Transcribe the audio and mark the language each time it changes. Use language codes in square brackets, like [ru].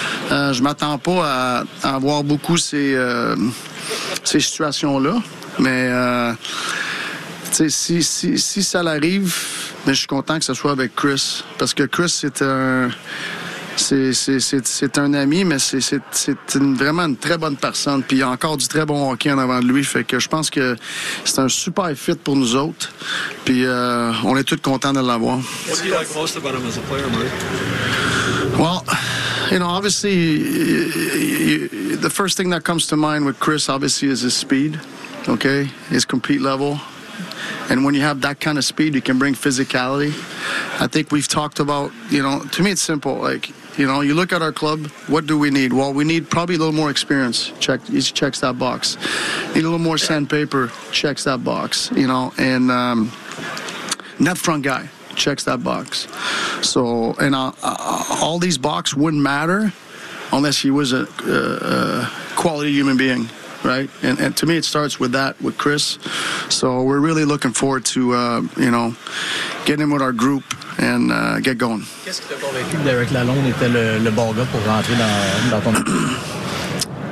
[fr] Je m'attends pas à avoir beaucoup ces situations-là, mais tu sais, si ça l'arrive, mais je suis content que ce soit avec Chris, parce que Chris c'est un ami, mais c'est vraiment une très bonne personne. Puis il y a encore du très bon hockey en avant de lui. Fait que je pense que c'est un super fit pour nous autres. Puis on est tous contents de l'avoir. [en] What do you like most about him as a player, Mike? Well, you know, obviously, the first thing that comes to mind with Chris, obviously, is his speed, okay? His compete level. And when you have that kind of speed, you can bring physicality. I think we've talked about, you know, to me it's simple. Like, you know, you look at our club, what do we need? Well, we need probably a little more experience. Each checks that box. Need a little more sandpaper. Checks that box, you know. And net front guy. checks that box. So, and all these boxes wouldn't matter unless he was a quality human being, right? And to me, it starts with that, with Chris. So we're really looking forward to, you know, getting him with our group and get going. [fr] Qu'est-ce que t'as convaincu Derek Lalonde était le bon gars pour rentrer dans ton équipe?